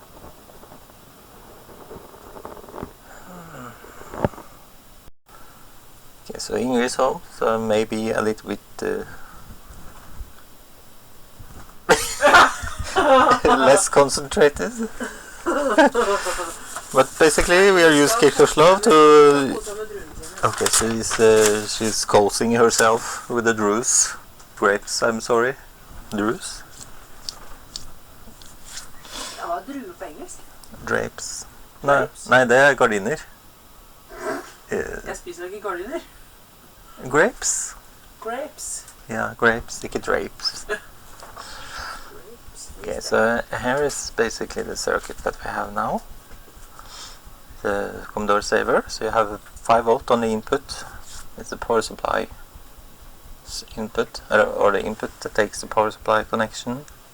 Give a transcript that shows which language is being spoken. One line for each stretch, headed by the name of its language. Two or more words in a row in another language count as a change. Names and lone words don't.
English: Okay, so English home, so maybe a little bit less concentrated. But basically we are using Kirchhoff's law to... Okay, so she's coaxing herself with the druce. Grapes, I'm sorry. Druce?
Norwegian: Ja, druer på engelsk. Drapes. Nei, det er gardiner. Jeg spiser ikke gardiner.
English: Grapes? Grapes. Yeah, grapes, ikke drapes. Okay, so here is basically the circuit that we have now. The Commodore saver, so you have 5 volt on the input. It's the power supply input, or the input that takes the power supply connection.